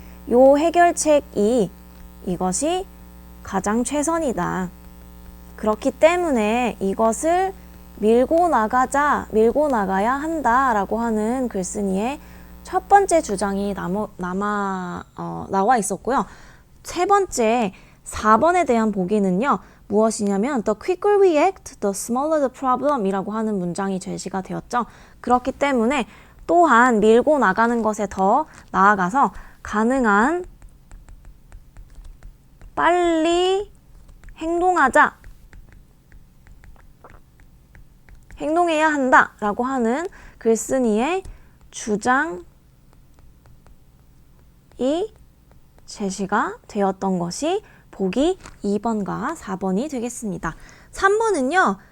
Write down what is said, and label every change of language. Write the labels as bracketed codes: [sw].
[ko] 요 해결책이 이것이 가장 최선이다. 그렇기 때문에 이것을 밀고 나가야 한다라고 하는 글쓴이의 첫 번째 주장이 나와 있었고요. 세 번째, 4번에 대한 보기는요. 무엇이냐면 [en] The quicker we act, the smaller the problem [ko] 이라고 하는 문장이 제시가 되었죠. 그렇기 때문에 또한 밀고 나가는 것에 더 나아가서 가능한 빨리 행동해야 한다라고 하는 글쓴이의 주장이 제시가 되었던 것이 보기 2번과 4번이 되겠습니다. 3번은요.